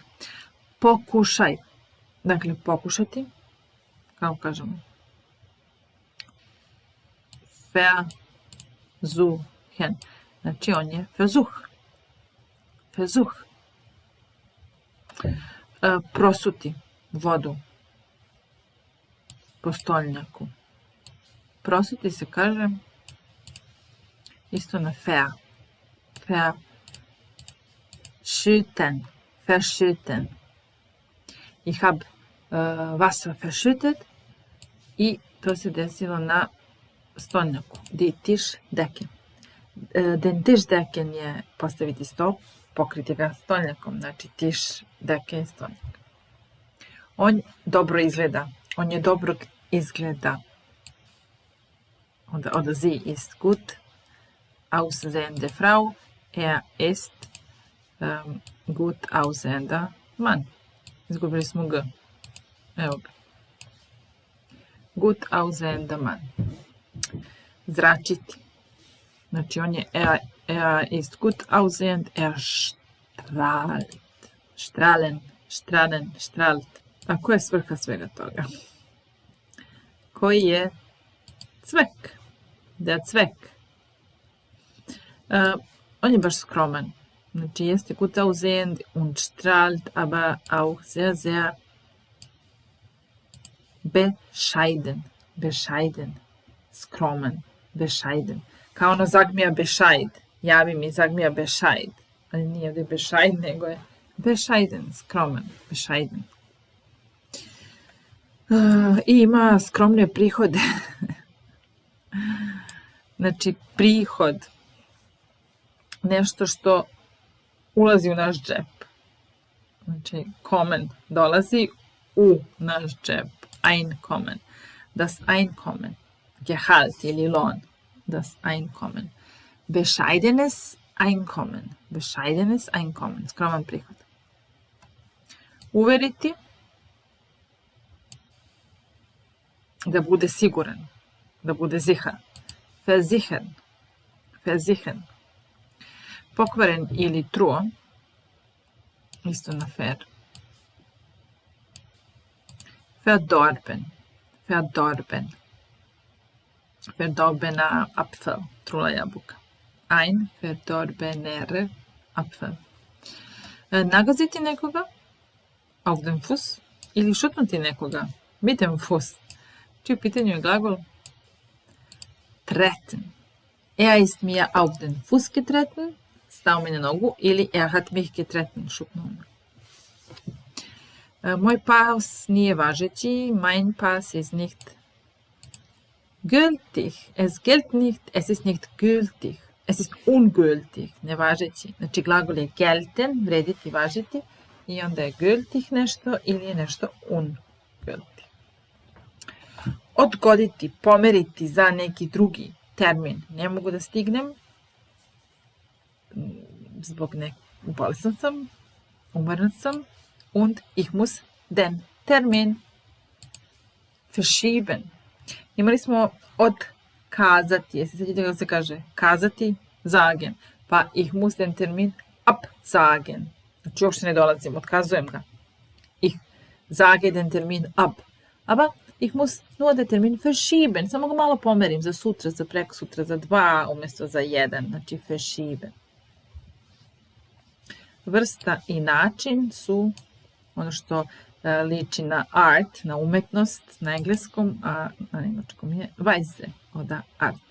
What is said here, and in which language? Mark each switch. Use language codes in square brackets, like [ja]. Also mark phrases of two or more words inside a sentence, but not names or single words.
[sr] Pokušaj, dakle pokušati, kako kažemo, versuchen, znači on je versuch. Prosuti vodu po stolnjaku. Prosuti se kaže isto na verschütten. [de] Ich hab Wasser verschüttet [sr] i to se desilo na stolnjaku. [de] Die Tischdecken. Den Tischdecken [sr] je postaviti stol, pokriti ga stolnjakom, znači Tischdecken je stolnjak. On dobro izgleda. [de] Oder sie ist gut aussehende Frau. Er ist gut aussehender Mann. [sr] Izgubili smo G. Evo ga. [de] Gut aussehender Mann. [sr] Zračiti. Znači on je [de] er ist gut aussehend, er strahlt. [sr] A koja je svrha svega toga? Koji je Zweck? [de] Der Zweck. [sr] On je baš skroman. Znači jeste [de] gut aussehend und strahlt, aber auch sehr, sehr bescheiden. [sr] Skroman. Bescheiden. Kao ono [de] sag mir Bescheid. [sr] Javi mi, [de] sag mir Bescheid. [sr] Ali nije ovdje Bescheid, nego je bescheiden, skroman, bescheiden. I ima skromne prihode. Znači, prihod. Nešto što ulazi u naš džep. Znači, kommen dolazi u naš džep. [de] Einkommen. Das Einkommen. Gehalt ili lohn. Das Einkommen. Bescheidenes Einkommen. [sr] Skroman prihod. Uveriti. Da bude siguran. Da bude sicher. Versichern. Pokvaren ili truo. Isto na fer. [de] Verdorbener Apfel. [sr] Trula jabuka. [de] Ein verdorbener Apfel. [sr] Nagaziti nekoga. [de] Auf den Fuß. [sr] Ili šutnuti nekoga. [de] Mit dem Fuß. [sr] Čiji u pitanju je glagol treten. [de] Er ist mir auf den Fuß getreten. [sr] Stao mi na nogu. [de] Ili er hat mich getreten. [sr] Šutnuo me. Moj pas nije važeći. [de] Mein Pass ist nicht gültig. Es ist nicht gültig. Es ist ungültig, [sr] nevažeći. Znači glagol je gelten, vrediti, važiti. I onda je gültig nešto ili je nešto ungültig. Odgoditi, pomeriti za neki drugi termin. Ne mogu da stignem. Zbog bolestan sam. Umoran sam. [de] Und ich muss den Termin verschieben. [sr] Imali smo odkazati. Jesi sjećate kako se kaže? Kazati, sagen. [de] Pa ich muss den Termin absagen. [sr] Znači uopšte ne dolazim, otkazujem ga. [de] Ich sage den Termin ab. Aber ich muss nur den Termin verschieben. [sr] Samo ga malo pomerim za sutra, za prekosutra, za 2 umjesto za 1. Znači verschieben. Vrsta i način su ono što liči na art, na umetnost, na engleskom, a na njemačkom je Weise, oda art.